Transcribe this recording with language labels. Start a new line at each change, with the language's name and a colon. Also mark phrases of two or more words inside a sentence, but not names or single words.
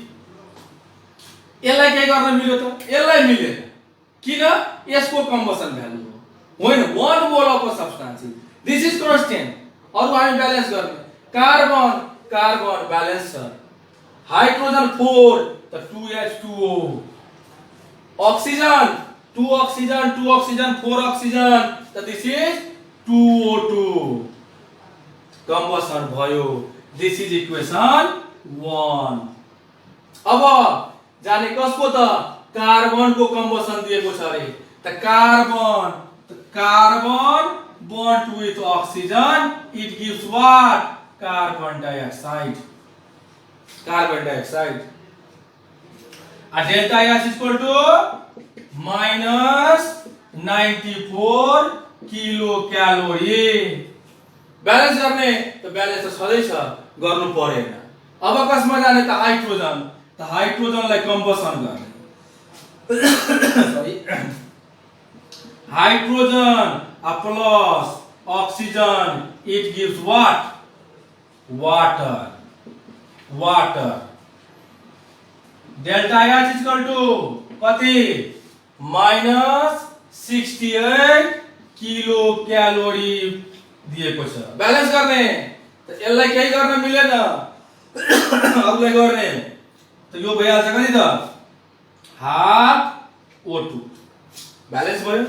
Nepali: यसलाई के गर्न मिल्यो त? यसलाई मिलेन। किन? यसको कम्बसन भ्यालु हो। होइन
English: 1 mole of a substance. this is constant.
Nepali: अरु हामी ब्यालेन्स गर्ने।
English: carbon balance
Nepali: छ। हाइड्रोजन 4 त 2H2O।
English: oxygen 2 oxygen 4 oxygen त this is 2O2. कम्बसन भयो। this is equation 1.
Nepali: अब जाने कसको त? कार्बन को कम्बसन दिएको छ रे।
English: त कार्बन bond with oxygen, it gives what? Carbon dioxide. A delta H is equal to -94 kilocalorie.
Nepali: बैलेंस गर्ने त बैलेंस त छँदै छ, गर्नु परेन। अब कसमा जाने त? हाइड्रोजन। त हाइड्रोजनलाई कम्बसन गर्ने।
English: sorry, hydrogen plus oxygen, it gives what? Water. Delta H is equal to कति?
Nepali: -68 kilocalorie दिएको छ। ब्यालेन्स गर्ने त यसलाई केही गर्न मिलेन, अरूलाई गर्ने त यो भइहाल्छ कति त
English: half O2 balance
Nepali: भयो।